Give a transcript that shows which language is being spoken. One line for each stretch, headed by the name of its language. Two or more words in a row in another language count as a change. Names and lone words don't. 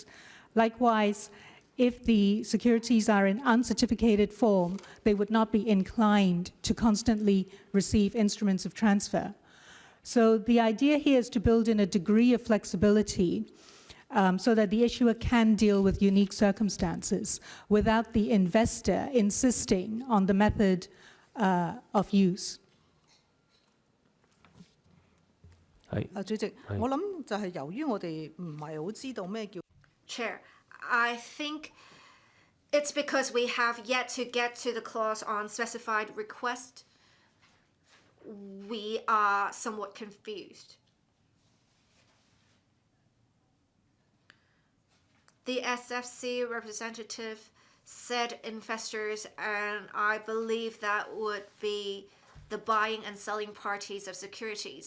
English: Likewise, if the securities are in uncertificated form, they would not be inclined to constantly receive instruments of transfer. So the idea here is to build in a degree of flexibility so that the issuer can deal with unique circumstances without the investor insisting on the method of use.
Cantonese: 啊，主席，我諗就係由於我哋唔係好知道咩叫
English: Chair, I think it's because we have yet to get to the clause on specified request. We are somewhat confused. The SFC representative said investors, and I believe that would be the buying and selling parties of securities.